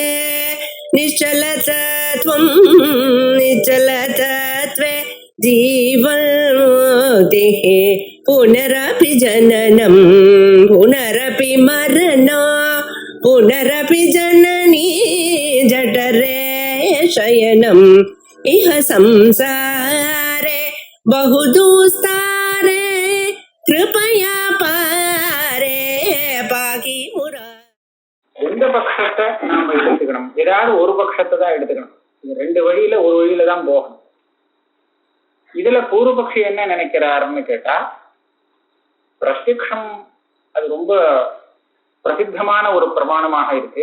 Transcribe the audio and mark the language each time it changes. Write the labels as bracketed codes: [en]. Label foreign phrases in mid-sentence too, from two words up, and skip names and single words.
[sa] निश्चलतत्वं निश्चलतत्वे जीवन्मुक्तिः पुनरपि जननं पुनरपि मरणं पुनरपि जननी जठरे शयनम् इह संसारे बहुदुस्तारे कृपया पारे पाकि मुरा. [ta] எந்த பட்சத்தை நாம எடுத்துக்கணும்? ஏதாவது ஒரு பட்சத்தை தான் எடுத்துக்கணும். இந்த ரெண்டு வழியில ஒரு வழியில தான் போகணும். இதுல பூர்வபக்ஷி என்ன நினைக்கிறாருன்னு கேட்டா, பிரத்யக்ஷம் அது ரொம்ப பிரசித்தமான ஒரு பிரமாணமாக இருக்கு.